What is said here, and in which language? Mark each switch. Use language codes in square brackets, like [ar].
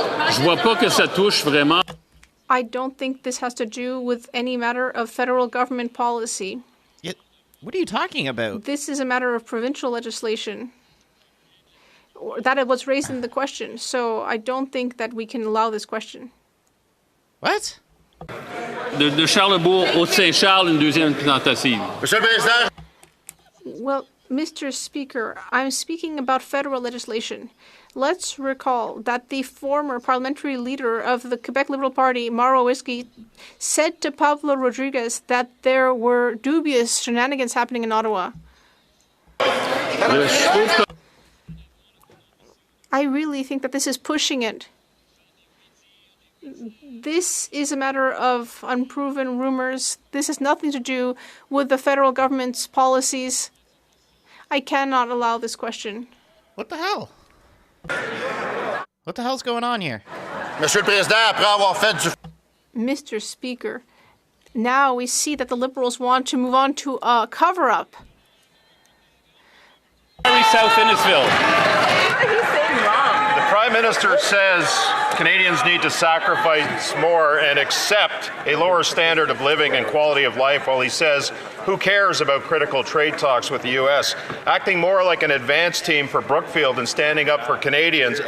[fr] Je vois pas que ça touche vraiment. [en] I don't think this has to do with any matter of federal government policy. What are you talking about? This is a matter of provincial legislation. That was raised in the question, so I don't think that we can allow this question. What? [fr] De Charlesbourg, Haute-Saint-Charles, une deuxième tentative. Monsieur le Président. [en] Well, Mr. Speaker, I'm speaking about federal legislation. Let's recall that the former parliamentary leader of the Quebec Liberal Party, Mauro Whiskey, said to Pablo Rodriguez that there were dubious shenanigans happening in Ottawa. I really think that this is pushing it. This is a matter of unproven rumors. This has nothing to do with the federal government's policies. I cannot allow this question. What the hell? What the hell's going on here? [fr] Monsieur le Président, après avoir fait du... [en] Mr. Speaker, now we see that the Liberals want to move on to a cover-up. South Innisfil. The Prime Minister says Canadians need to sacrifice more and accept a lower standard of living and quality of life, while he says, who cares about critical trade talks with the U.S., acting more like an advance team for Brookfield and standing up for Canadians.